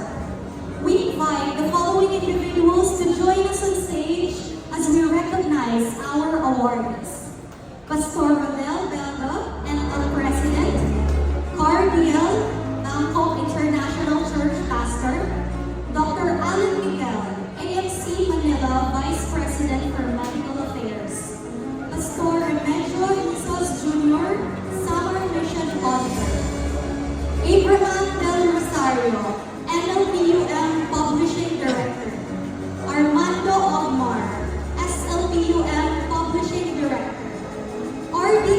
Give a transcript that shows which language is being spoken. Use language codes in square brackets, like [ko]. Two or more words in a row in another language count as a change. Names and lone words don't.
[en] We invite the following individuals to join us on stage as we recognize our awardees. Pastor Rodel Belga, NL President, Cardiel, Bangkok International Church Pastor, Dr. Alan Miguel, AFC Manila Vice President for Medical Affairs, Pastor Remigio Isos Jr., Summer Mission Auditor, Abraham Del Rosario, NLPUM Publishing Director, Armando Ogmar, SLPUM Publishing Director, R.D.